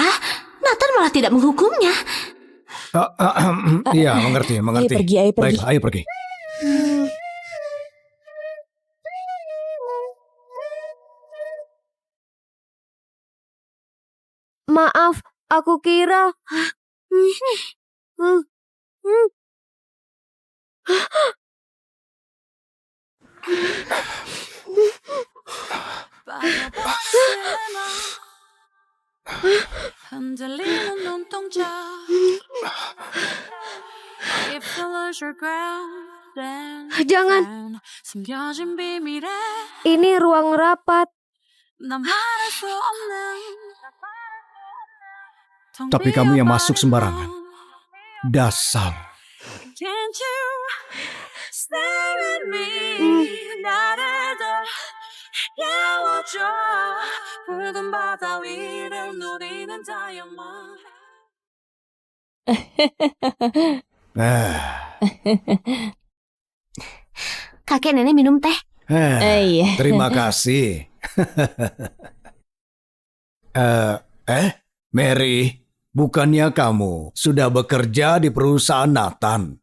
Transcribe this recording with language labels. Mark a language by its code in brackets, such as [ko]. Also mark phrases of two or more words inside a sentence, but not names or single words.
[id] Nathan malah tidak menghukumnya. Iya, mengerti. Ayo pergi. Baik, ayo pergi. Maaf, aku kira. [ko] 흔들리는 눈동자 [en] If you lose your ground then [id] Jangan. [ko] 숨겨진 비밀에 [id] Ini ruang rapat. [ko] 나 말할 수 없는 [id] Tapi kamu yang masuk sembarangan. Dasar. [en] Can't you stare at me [ko] 나를 더 깨워줘 붉은 바다 위를 누리는 다이아몬드 [id] Kakek nenek minum teh. Iya. Terima kasih. Mary, bukannya kamu sudah bekerja di perusahaan Nathan?